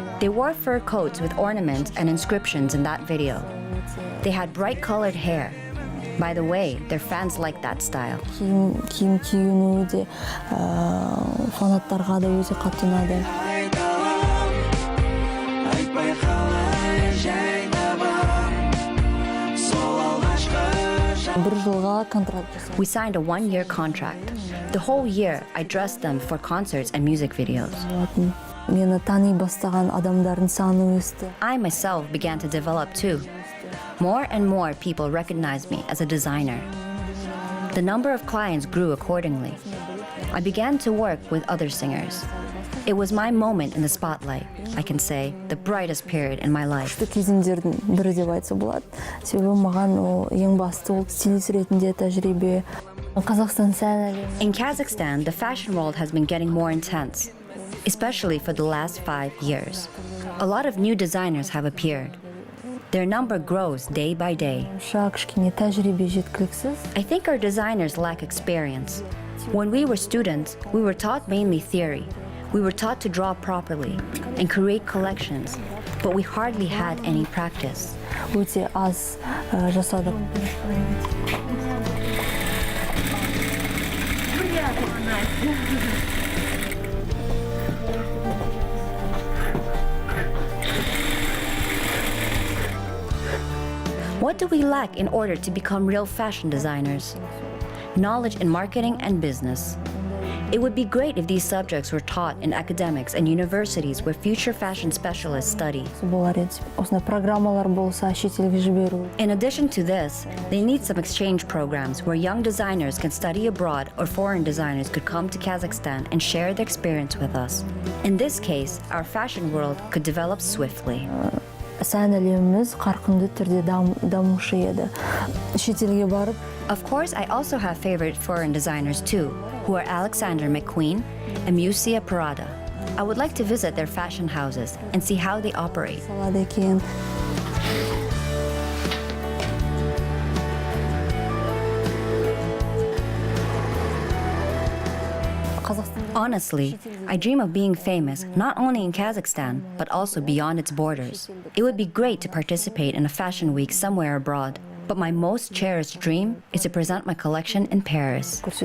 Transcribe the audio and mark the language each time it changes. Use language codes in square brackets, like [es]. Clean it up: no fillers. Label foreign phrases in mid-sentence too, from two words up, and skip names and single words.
[en] They wore fur coats with ornaments and inscriptions in that video. They had bright colored hair. By the way, their fans liked that style. [kk] Киім киіну де фанаттарға да өте қатты ұнады. Бір жылға контракт жасадым. [en] We signed a 1-year contract. The whole year, I dressed them for concerts and music videos. [kk] Мені тани бастаған адамдардың саны өсті. [en] I myself began to develop too. More and more people recognized me as a designer. The number of clients grew accordingly. I began to work with other singers. It was my moment in the spotlight, I can say, the brightest period in my life. [kk] Кезеңдердің бірі деп айтса болады. Себебі маған ең басты ол стилист ретінде тәжірибе. Kazakhstan сән әлемі. [en] In Kazakhstan, the fashion world has been getting more intense, especially for the last 5 years. A lot of new designers have appeared. Their number grows day by day. [kk] Кішкене тәжірибе жеткіліксіз. [en] I think our designers lack experience. When we were students, we were taught mainly theory. We were taught to draw properly and create collections, but we hardly had any practice. [kk] Өте аз жасадық. [en] What do we lack in order to become real fashion designers? Knowledge in marketing and business. It would be great if these subjects were taught in academics and universities where future fashion specialists study. [kk] Осындай программалар болса, шетелге жіберу. [en] In addition to this, they need some exchange programs where young designers can study abroad or foreign designers could come to Kazakhstan and share their experience with us. In this case, our fashion world could develop swiftly. [kk] Сән әлеміміз қарқынды түрде дамушы еді. Шетелге барып. [en] Of course, I also have favorite foreign designers too, who are Alexander McQueen and Musia Parada. I would like to visit their fashion houses and see how they operate. [kk] Салады екен. [en] Honestly, I dream of being famous not only in Kazakhstan, but also beyond its borders. It would be great to participate in a fashion week somewhere abroad, but my most cherished dream is to present my collection in Paris.